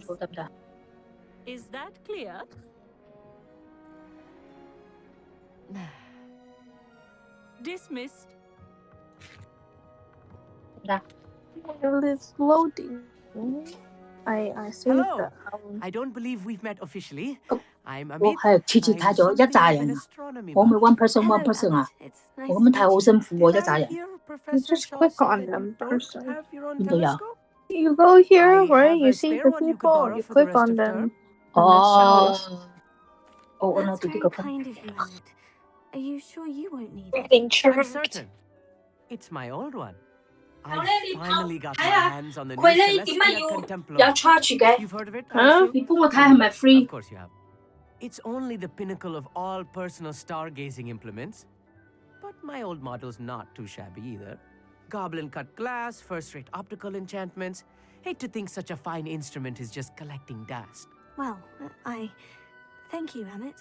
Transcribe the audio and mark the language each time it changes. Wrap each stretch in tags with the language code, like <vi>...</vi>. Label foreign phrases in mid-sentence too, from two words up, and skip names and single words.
<en>Is that clear? Dismissed. Well, it's loading. I see Hello. the I don't believe we've met officially. I'm</en> <yue>我</yue> <en>Amit.</en> <yue>係次次</yue> <en>I'm</en> <yue>睇咗一</yue> <en>something</en> <yue>紮</yue> <en>of an</en> <yue>人啊，</yue> <en>astronomy</en> <yue>我咪</yue> <en>buff. one person Hello, one person Amit.</en> <yue>啊，</yue> <en>It's</en> <yue>我</yue> <en>nice</en> <yue>咁</yue> <en>to</en> <yue>樣睇好</yue> <en>meet you.</en> <yue>辛苦喎，</yue> <en>Did</en> <yue>一紮</yue> <en>I</en> <yue>人。</yue> <en>hear You Professor just Shaw click say on that them you don't person. have your own</en> <yue>邊度有？</yue> <en>telescope? You go here I where have you a see spare the one you could people. borrow You for the click rest on of them. term. And it shows.</en> <yue>哦，我</yue> <en>That's</en> <yue>攞到呢</yue> <en>very</en> <yue>個分。</yue> <en>kind of you, Amit. Are you sure you won't need it? Getting I'm chirped. certain. It's my old one. I finally got</en> <yue>睇</yue> <en>my</en> <yue>下</yue> <en>hands on the</en> <yue>佢</yue> <en>new</en> <yue>咧點解</yue> <en>Celestia</en> <yue>要</yue> <en>Contemplo.</en> <yue>charge 嘅？</yue> <en>You've heard of it, Huh? Kaisu?</en> <yue>你幫我睇</yue> <en>I</en> <yue>係</yue> <en>mean,</en> <yue>咪 free？</yue> <en>of course you have. It's only the pinnacle of all personal stargazing implements. But my old model's not too shabby either. Goblin-cut glass, first-rate optical enchantments. Hate to think such a fine instrument is just collecting dust. Well, thank you, Amit.</en>